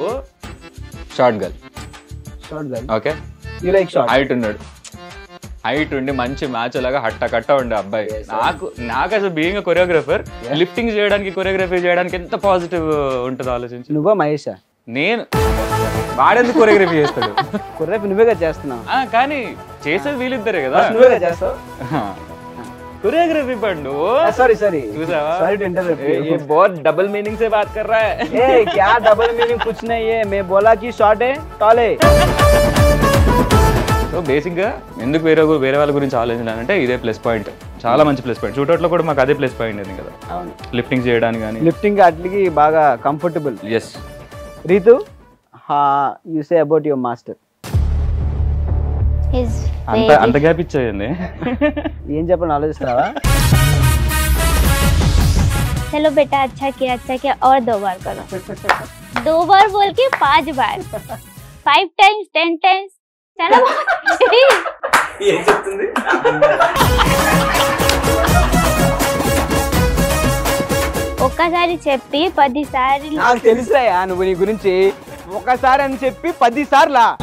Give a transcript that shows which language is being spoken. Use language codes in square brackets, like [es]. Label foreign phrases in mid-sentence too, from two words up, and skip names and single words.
[en] short girl, [te] ఓకే, హైట్ ఉన్నాడు, హైట్ ఉండి మంచి మ్యాచ్ లాగా హట్ట ఉండే అబ్బాయి. నాకు అసలు [en] being choreographer [te] లిఫ్టింగ్ చేయడానికి, కొరియోగ్రఫీ చేయడానికి ఎంత పాజిటివ్ ఉంటుందో ఆలోచించి. నువ్వా మహేష్? నేను వాడెందుకు కొరియోగ్రఫీ చేస్తాడు? కొరియోగ్రఫీ నువ్వేగా చేస్తున్నావు. కానీ చేసేది వీళ్ళిద్దరే కదా. నువ్వేగా చేస్తావు [hi] कोरियोग्राफी पंडू. [en] sorry sorry [hi] बहुत [en] double meaning [hi] से बात कर रहा है. क्या [en] double meaning [hi] कुछ नहीं है. मैं बोला कि शॉर्ट है टॉल है. [te] సో బేసిక్గా ఎందుకు వేరే వాళ్ళ గురించి ఆలోచించాలంటే ఇదే [en] plus point, [te] చాలా మంచి [en] plus point. [te] షూట్అవుట్లో కూడా మాకు అదే [en] plus point [te] ఉంది కదా, లిఫ్టింగ్ చేయడానికి కానీ లిఫ్టింగ్ అట్లకి బాగా కంఫర్టబుల్. ఎస్. రీతు, [en] you say about your master. [te] అంత గ్యాప్ ఇచ్చేయండి. ఏం చెప్పని ఆలోచిస్తావా? [hi] चलो बेटा अच्छा किया और 2 बार करो. 2 बार बोल के 5 बार, [en] 5 times 10 times. [hi] चलो [te] ఏం చెప్తుంది? ఒక్కసారి చెప్పి 10 సార్లు. నాకు తెలుసాయా నువ్వు నీ గురించి. ఒకసారి అని చెప్పి 10 సార్లా?